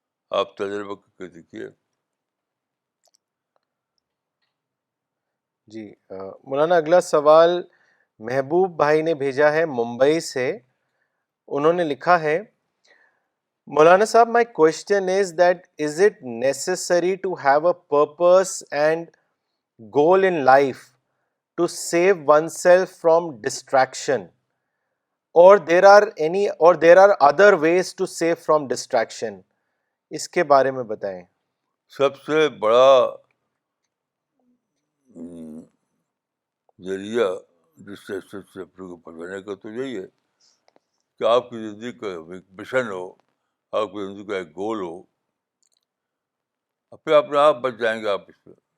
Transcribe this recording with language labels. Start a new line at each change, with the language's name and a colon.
Urdu: آپ تجربہ کر کے دیکھیے. جی مولانا اگلا سوال محبوب بھائی نے بھیجا ہے ممبئی سے. انہوں نے لکھا ہے,
English: مولانا صاحب, my question is that is it necessary to have a purpose and goal in life to save oneself from distraction, or there are other ways to save from distraction?
Urdu: اس کے بارے میں بتائیں. سب سے بڑا ذریعہ ڈسٹریکشن سے اپنے کو بچانے کا تو یہی ہے کہ آپ کی زندگی کا ایک مشن ہو, آپ کی زندگی کا ایک گول ہو, پھر اپنے آپ بچ جائیں گے آپ اس میں.